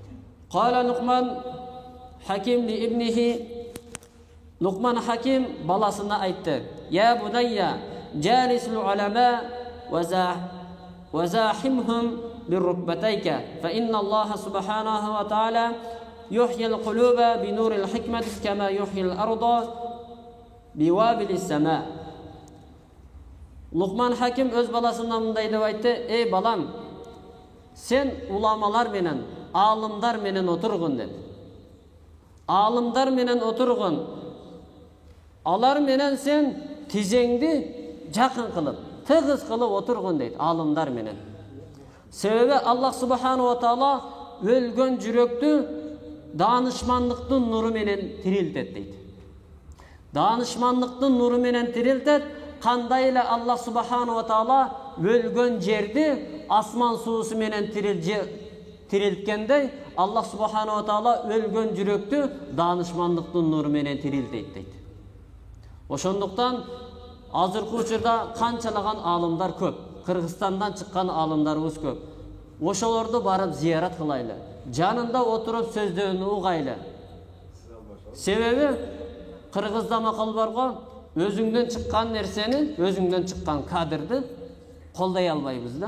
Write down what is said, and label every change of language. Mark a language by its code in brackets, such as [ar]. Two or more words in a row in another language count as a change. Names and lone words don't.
[ar] قال لقمان الحكيم لابنه, [ky] Лукман Хаким баласына айтты: [ar] "يا بني، جالس العلماء وزاحمهم بركبتيك، فإن الله سبحانه وتعالى يحيي القلوب بنور الحكمة كما يحيي الأرض بوابل السماء." [ky] Лукман Хаким өз баласына мындай деп айтты: "Ey балам, сен уламалар менен, алымдар менен отургун" dedi. Алымдар менен отургун. Алар менен сен тизеңди жакын кылып, тыгыз кылып отургун дейт, алымдар менен. Себеби Аллах [ar] سبحانه وتعالى [ky] өлгөн жүрөктү даанышмандыктын нуру менен тирилтет дейт. Даанышмандыктын нуру менен тирилтет. Кандай эле Аллах [ar] سبحانه وتعالى [ky] өлгөн жерди асман суусу менен тирилткендей, Аллах [ar] سبحانه وتعالى [ky] өлгөн жүрөктү даанышмандыктын нуру менен тирилтет дейт. Ошондуктан азыркы учурда канчалаган алымдар көп. Кыргызстандан чыккан алымдарыбыз көп. Ошолорду барып зиярат кылайлы. Жанында отуруп сөздөрүн угайлы. Себеби Кыргызда макал барго, өзүңдөн чыккан нерсени, өзүңдөн чыккан кадрды колдой албайбыз да.